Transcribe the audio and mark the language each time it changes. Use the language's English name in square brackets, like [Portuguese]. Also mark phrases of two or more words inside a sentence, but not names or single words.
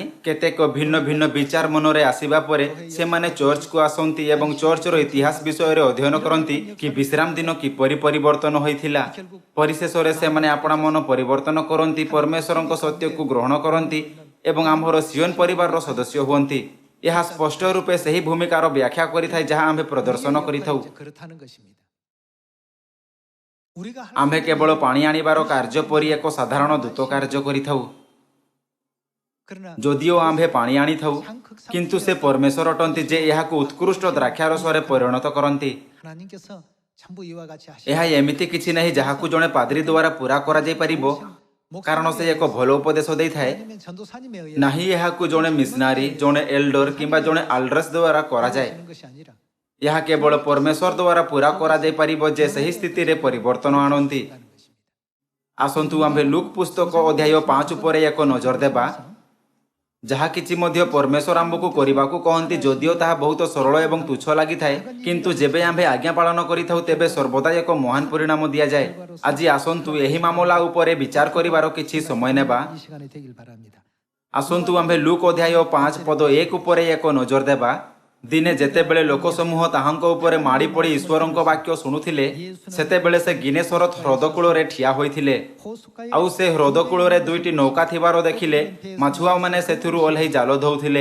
[Odia] କେତେକ ଭିନ୍ନ ଭିନ୍ନ ବିଚାର ମନରେ ଆସିବା ପରେ ସେମାନେ ଚର୍ଚ୍ଚ କୁ ଆସନ୍ତି ଏବଂ ଚର୍ଚ୍ଚର ଇତିହାସ ବିଷୟ ରେ ଅଧ୍ୟୟନ କରନ୍ତି କି ବିଶ୍ରାମ ଦିନ କିପରି ପରିବର୍ତ୍ତନ ହୋଇଥିଲା। ପରିଶେଷରେ ସେମାନେ ଆପଣା ମନ ପରିବର୍ତ୍ତନ କରନ୍ତି, ପରମେଶ୍ୱରଙ୍କ ସତ୍ୟ କୁ ଗ୍ରହଣ କରନ୍ତି ଏବଂ ଆମ୍ଭର ସିୟୋନ ପରିବାର ର ସଦସ୍ୟ ହୁଅନ୍ତି। ଏହା ସ୍ପଷ୍ଟ ରୂପେ ସଠିକ ଭୂମିକାର ବ୍ୟାଖ୍ୟା କରିଥାଏ ଯାହା ଆମ୍ଭେ ପ୍ରଦର୍ଶନ କରିଥାଉ। [Korean] 그렇다는 것입니다. 우리가 할 [Odia] ଆମ୍ଭେ କେବଳ ପାଣି ଆଣିବାର କାର୍ଯ୍ୟ ପରି ଏକ ସାଧାରଣ ଦୂତ କାର୍ଯ୍ୟ କରିଥାଉ। [Korean] 그러나 [Odia] ଯଦିଓ ଆମ୍ଭେ ପାଣି ଆଣିଥାଉ କିନ୍ତୁ ସେ ପରମେଶ୍ୱର ଅଟନ୍ତି ଯେ ଏହାକୁ ଉତ୍କୃଷ୍ଟ ଦ୍ରାକ୍ଷାରସରେ ପରିଣତ କରନ୍ତି। [Korean] 하나님께서 전부 이와 같이 하시 [Odia] ଏହା ଏମିତି କିଛି ନାହିଁ ଯାହାକୁ ଜଣେ ପାଦ୍ରୀ ଦ୍ୱାରା ପୁରା କରାଯାଇ ପାରିବ, କାରଣ ସେ ଏକ ଭଲ ଉପଦେଶ ଦେଇଥାଏ। [Korean] 아니면 전도사님에 의해 [Odia] ନାହିଁ ଏହାକୁ ଜଣେ ମିଶନାରୀ, ଜଣେ ଏଲ୍ଡର କିମ୍ବା ଜଣେ ଆଲ୍ଡ୍ରେସ୍ ଦ୍ୱାରା କରାଯାଏ। [Korean] 하는 것이 아니라 [Odia] ଏହା କେବଳ परमेश्वर ଦ୍ୱାରା ପୁରା କରାଯାଇ ପାରିବ ଯେ ସେହି ସ୍ଥିତିରେ ପରିବର୍ତ୍ତନ ଆଣନ୍ତି। [Korean] 하는 것입니다. [Odia] ଆସନ୍ତୁ ଆମ୍ଭେ ଲୁକ୍ ପୁସ୍ତକ ଅଧ୍ୟାୟ 5 ଉପରେ ଏକ ନଜର ଦେବା। ଯାହା କିଛି ମଧ୍ୟ परमेश्वर ଆମ୍ଭକୁ କରିବାକୁ କହନ୍ତି ଯଦିଓ ତାହା ବହୁତ ସରଳ ଏବଂ ତୁଚ୍ଛ ଲାଗିଥାଏ, କିନ୍ତୁ ଯେବେ ଆମ୍ଭେ ଆଜ୍ଞା ପାଳନ କରିଥାଉ ତେବେ ସର୍ବଦା ଏକ ମହାନ ପରିଣାମ ଦିଆଯାଏ। ଆଜି ଆସନ୍ତୁ ଏହି ମାମଲା ଉପରେ ବିଚାର କରିବାର କିଛି ସମୟ ନେବା। [Korean] 이 시간에 되길 바랍니다. [Odia] ଆସନ୍ତୁ ଆମ୍ଭେ ଲୁକ୍ ଅଧ୍ୟାୟ 5 ପଦ 1 ଉପରେ ଏକ ନଜର ଦେବା। ଦିନେ ଯେତେବେଳେ ଲୋକ ସମୂହ ତାହାଙ୍କ ଉପରେ ମାଡ଼ି ପଡ଼ି ଈଶ୍ୱରଙ୍କ ବାକ୍ୟ ଶୁଣୁଥିଲେ ସେତେବେଳେ ସେ ଗିନେସରଥ ହ୍ରଦ କୂଳରେ ଠିଆ ହୋଇଥିଲେ। [Korean] 호숫가에 [Odia] ଆଉ ସେ ହ୍ରଦ କୂଳରେ ଦୁଇଟି ନୌକା ଥିବାର ଦେଖିଲେ ମାଛୁଆମାନେ ସେଥିରୁ ଓହ୍ଲାଇ ଜାଲ ଧଉଥିଲେ।